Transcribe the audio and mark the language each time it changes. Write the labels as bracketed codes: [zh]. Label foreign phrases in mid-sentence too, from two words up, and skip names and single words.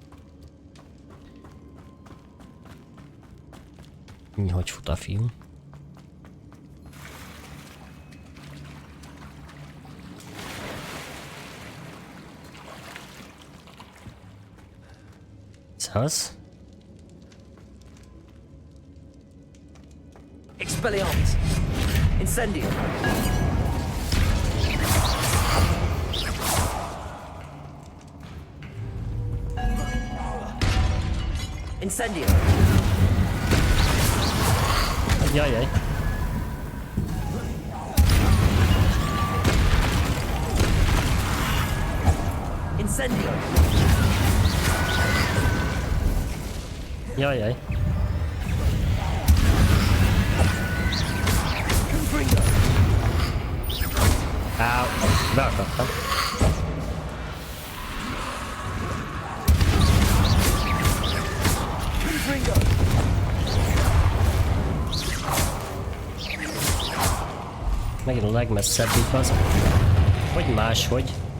[hu] Hogy fut a fiú? Szevasz? Expelliarmus! Incendio! Incendio! Jajjaj! Incendio! Jajjaj! Áú! Beakadtam! Megint a legmesszebbik az. Hogy máshogy?